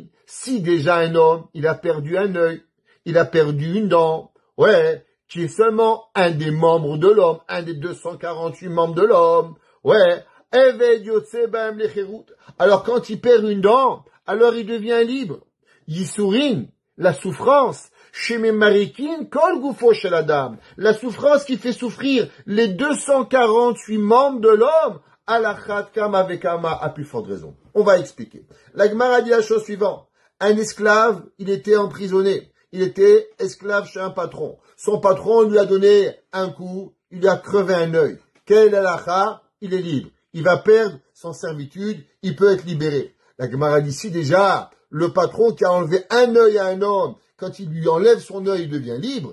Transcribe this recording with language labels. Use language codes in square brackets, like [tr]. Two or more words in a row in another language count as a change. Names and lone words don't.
[fr] Si déjà un homme, il a perdu un œil, il a perdu une dent, ouais, qui est seulement un des membres de l'homme, un des 248 membres de l'homme, ouais, alors quand il perd une dent, alors il devient libre. Yisurin, la souffrance, [he] שממרקין, כל גופו של אדם, [fr] la souffrance qui fait souffrir les 248 membres de l'homme, [he] על אחת כמה וכמה, [fr] à plus forte raison. On va expliquer. La Gemara dit la chose suivante. Un esclave, il était emprisonné. Il était esclave chez un patron. Son patron lui a donné un coup, il lui a crevé un œil. Quel halakha? Il est libre. il va perdre son servitude, il peut être libéré. La Gemara dit ici déjà, le patron qui a enlevé un œil à un homme, quand il lui enlève son œil, il devient libre.